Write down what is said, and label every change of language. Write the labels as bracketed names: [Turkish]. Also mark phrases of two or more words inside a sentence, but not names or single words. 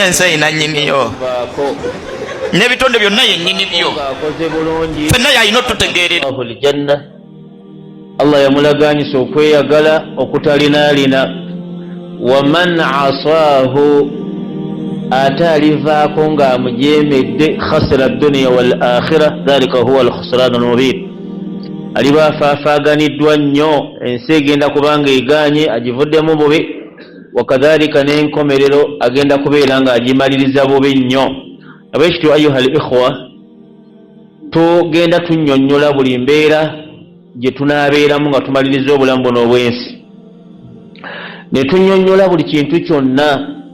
[Ganda] ensi eyina nnyiniyo n'ebitonde byonna yennyini byo akoze bulungi fenna yalina otutegeerera aljanna. Allah yamulaganyisa okweyagala okutalinaalina. [Arabic] ومن عصاه [Ganda] ate alivaako ng'amujemedde [Arabic] خسر الدنيا والآخرة ذلك هو الخسران المبين. [Ganda] Aliba afaafaganiddwa nnyo, ensi egenda kubanga eganye agivuddemu bubi, wakadhalika n'enkomerero agenda kubeera ng'agimaliriza bubi nnyo. Abekityo [Arabic] أيها الإخوة, [Ganda] tugenda tunnyonnyola buli mbeera gye tunaabeeramu nga tumaliriza obulamu buno obw'ensi, ne tunnyonnyola buli kintu kyonna.